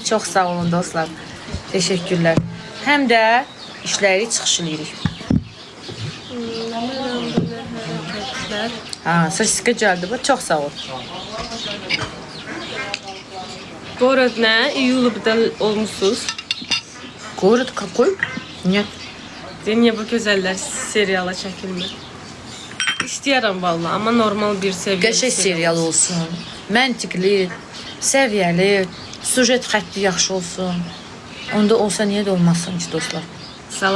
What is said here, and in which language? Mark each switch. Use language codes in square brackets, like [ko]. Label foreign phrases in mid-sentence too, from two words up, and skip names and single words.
[az] Çox sağ olun dostlar. Təşəkkürlər. Həm də işləri çıxış eləyirik. Sosiska gəldi bu. Çox sağ ol. Город nə? İyulubda olmuşsunuz. [ru] Город какой? Нет. [az] Niyə bu gözəllər seriala çəkilmir? İstəyirəm valla, amma normal bir səviyyəli Qəşəng serial olsun. Məntiqli, səviyyəli, sujet xətti yaxşı olsun. Onda olsa niyə də olmasın ki dostlar? Salam.